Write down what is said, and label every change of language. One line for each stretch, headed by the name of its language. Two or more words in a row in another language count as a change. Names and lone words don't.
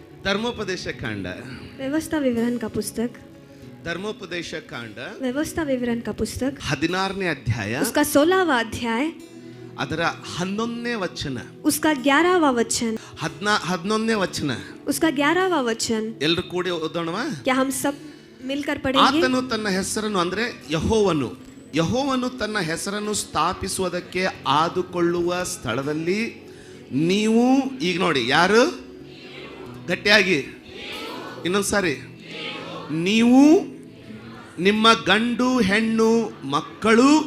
Kannada: ಧರ್ಮೋಪದೇಶ ಕಾಂಡ,
Hindi: व्यवस्था विवरण का पुस्तक,
Kannada: ಧರ್ಮೋಪದೇಶ ಕಾಂಡ
Hindi: व्यवस्था विवरण का पुस्तक
Kannada: 16ನೇ ಅಧ್ಯಾಯ,
Hindi: उसका 16वां अध्याय,
Kannada: ಅದರ 11ನೇ ವಚನ,
Hindi: उसका 11वां वचन,
Kannada: 11ನೇ ವಚನ
Hindi: उसका 11वां वचन।
Kannada: ಎಲ್ಲರೂ ಕೂಡಿ ಓದೋಣವಾ?
Hindi: क्या हम सब मिलकर पढ़ेंगे?
Kannada: ಆತನು ತನ್ನ ಹೆಸರನ್ನು ಅಂದ್ರೆ ಯೆಹೋವನು ತನ್ನ ಹೆಸರನ್ನು ಸ್ಥಾಪಿಸುವುದಕ್ಕೆ ಆದುಕೊಳ್ಳುವ ಸ್ಥಳದಲ್ಲಿ ನೀವು, ಈಗ ನೋಡಿ ಯಾರು, ಗಟ್ಟಿಯಾಗಿ ಇನ್ನೊಂದ್ಸಾರಿ, ನೀವು ನಿಮ್ಮ ಗಂಡು ಹೆಣ್ಣು ಮಕ್ಕಳು,